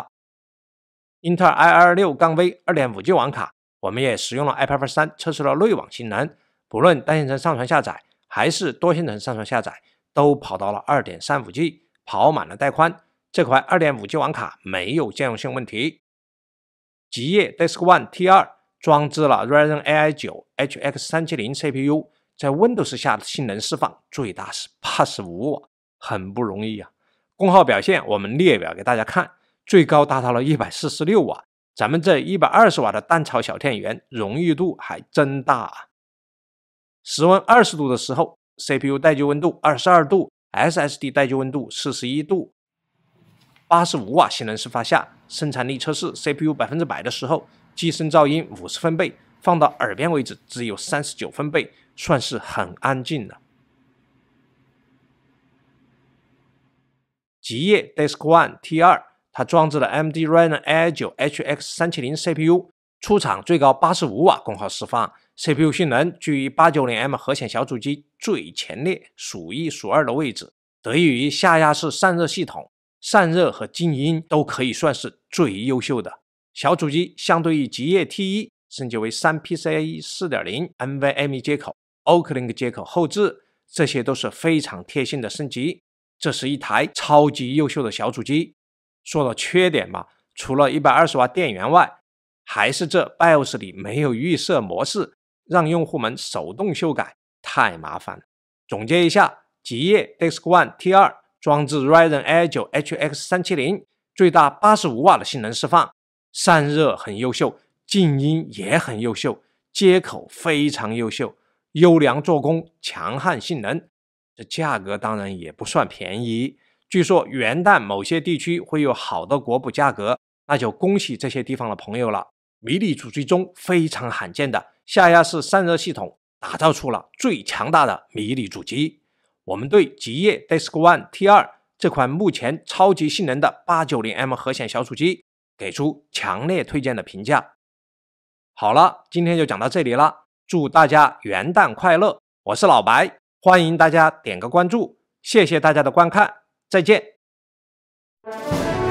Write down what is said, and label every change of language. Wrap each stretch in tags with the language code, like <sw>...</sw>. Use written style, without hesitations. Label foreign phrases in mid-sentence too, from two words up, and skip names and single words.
<zh>英特爾 i26-V 2.5G 網卡，我們也使用了 IPv3 測試了內網性能，不論單線程上傳下載還是多線程上傳下載，都跑到了 2.35G， 跑滿了帶寬。這塊 2.5G 網卡沒有兼容性問題。極夜 Desk One T2 裝置了 Ryzen AI 9 HX370 CPU， 在 Windows 下的性能釋放最大是85瓦，很不容易啊。功耗表現我們列表給大家看，最高達到了146瓦，咱們這120瓦的蛋炒小田園容易度還真大啊。室溫20度的時候 CPU 待機溫度22度， SSD 待機溫度41度。85瓦性能釋放下，生產力測試 CPU 100%的時候，機身噪音50分貝，放到耳邊位置只有39分貝，算是很安靜的。極夜 Desk One T2， 它裝置了 AMD Ryzen Ai9 HX370 CPU，出廠最高85瓦功耗釋放， CPU 性能居於 890M 核顯小主機最前列，數一數二的位置。得益於下壓式散熱系統，散熱和靜音都可以算是最優秀的。小主機相對於极夜 T1 升級為 3PCIe 4.0 NVMe 接口、OCLink 接口後置，這些都是非常貼心的升級。這是一台超級優秀的小主機。說到缺點吧，除了120瓦電源外，還是這 BIOS 裡沒有預設模式，讓用戶們手動修改，太麻煩了。總結一下，極夜 Desk One T2 裝置 Ryzen Ai9 HX370， 最大85瓦的性能釋放，散熱很優秀，靜音也很優秀，接口非常優秀，優良做工，強悍性能。這價格當然也不算便宜，據說元旦某些地區會有好的國補價格，那就恭喜這些地方的朋友了。迷你主機中非常罕見的下壓式散熱系統，打造出了最強大的迷你主機。我們對极夜 Desk One T2 這款目前超級性能的 890M 核顯小主機給出強烈推薦的評價。好了，今天就講到這裡了，祝大家元旦快樂！我是老白。歡迎大家點個關注，謝謝大家的觀看，再見。</zh>